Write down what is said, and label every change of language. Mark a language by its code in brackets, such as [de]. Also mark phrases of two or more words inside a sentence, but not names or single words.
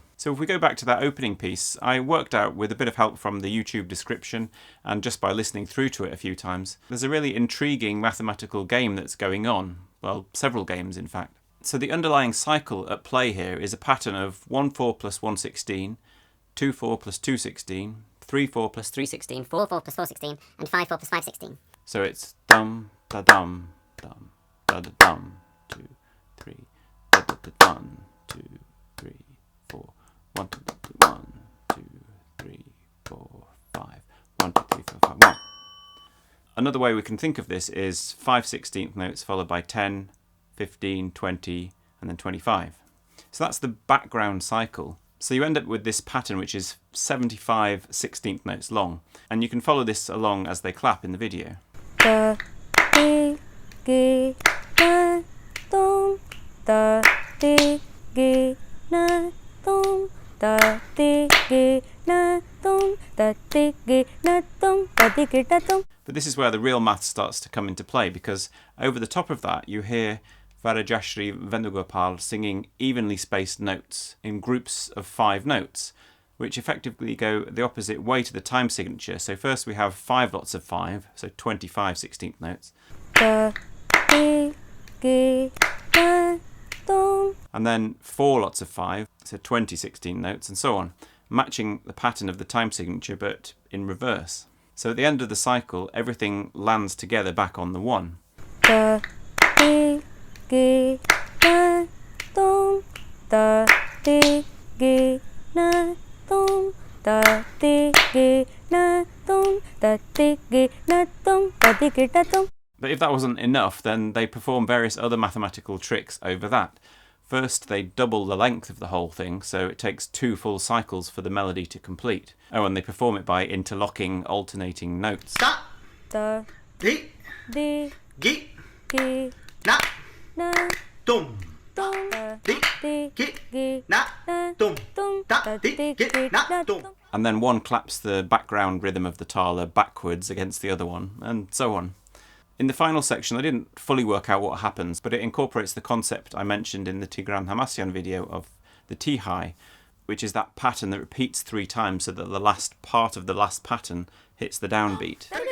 [en] So if we go back to that opening piece, I worked out, with a bit of help from the YouTube description and just by listening through to it a few times, there's a really intriguing mathematical game that's going on. Well, several games in fact. So the underlying cycle at play here is a pattern of 1-4 plus 1/16, 2-4 plus 2/16, 3-4 plus 3/16, 4-4 plus 4/16, and 5-4 plus 5/16. So it's dum da dum dum da da dum 2 3 da da da dum 2 3 4 1 2 1 2 3 4 5 1 2 3 4 5 1. Another way we can think of this is 5/16 notes followed by 10, 15, 20, and then 25. So that's the background cycle. So you end up with this pattern which is 75 16th notes long, and you can follow this along as they clap in the video. Da, di, gi, na, dum, da, di, gi, na, dum, da, di, gi, na, dum, da, di, gi, na, dum, da, di, gi, na, dum. But this is where the real math starts to come into play, because over the top of that you hear Varajashri Venugopal singing evenly spaced notes in groups of 5 notes, which effectively go the opposite way to the time signature. So first we have 5 lots of 5, so 25 16th notes. da, di, gi, na, dum. And then 4 lots of 5, so 20 16 notes, and so on, matching the pattern of the time signature but in reverse. So at the end of the cycle, everything lands together back on the 1. Da, di, gi, na, dum. Da, di, gi, na, dum. Da, di, gi, na, dum. Da, di, gi, na, dum. Da, di, gi, na, dum. But if that wasn't enough, then they perform various other mathematical tricks over that. First, they double the length of the whole thing, so it takes 2 full cycles for the melody to complete. Oh, and they perform it by interlocking, alternating notes. Da, Da, di, di, gi, gi, na, na, dum. dum. Da, Di, di, gi, gi, na, na, dum. dum. Da, Da, di, di, gi, gi, na, na, dum. dum. And then one claps the background rhythm of the thala backwards against the other one, and so on. In the final section, I didn't fully work out what happens, but it incorporates the concept I mentioned in the Tigran Hamasyan video of the T-high, which is that pattern that repeats 3 times so that the last part of the last pattern hits the downbeat.